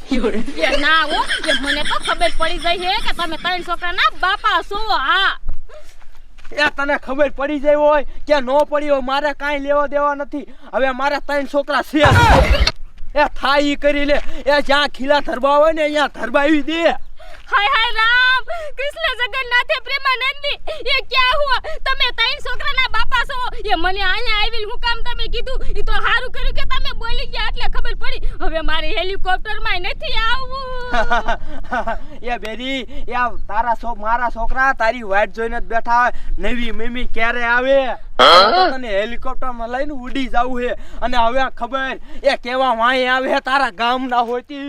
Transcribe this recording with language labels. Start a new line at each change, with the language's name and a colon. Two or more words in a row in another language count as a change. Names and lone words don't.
Gujarati: એ ના ઓ એ મને તો ખબર પડી જાય છે કે તમે ત્રણ છોકરાના બાપા છો હા એ તને ખબર પડી જાય હોય કે નો પડી હોય મારે કાંઈ લેવા દેવા નથી હવે મારે ત્રણ છોકરા છે એ થાય ઈ કરી લે એ જ્યાં ખીલા ધરબા હોય ને અહીંયા ધરબાવી દે
Hindi: हाय हाय राम कृष्ण जगन्नाथ प्रेमानंदी ये क्या हुआ
Gujarati: તમે ત્રણ છોકરાના બાપા છો એ મને અહીંયા આવીલ હું કામ તમે કીધું ઈ તો હારું કર્યું કે તમે બોલી ગયા એટલે ખબર પડી હવે મારે હેલિકોપ્ટર માં નથી આવવું એ બેરી એ તારા મારા છોકરા તારી વાટ જોઈને જ બેઠા હોય નવી મમ્મી ક્યારે આવે તને હેલિકોપ્ટર માં લઈને ઉડી જાવું છે અને હવે ખબર એ કેવા વાય આવે તારા ગામ ના હોતી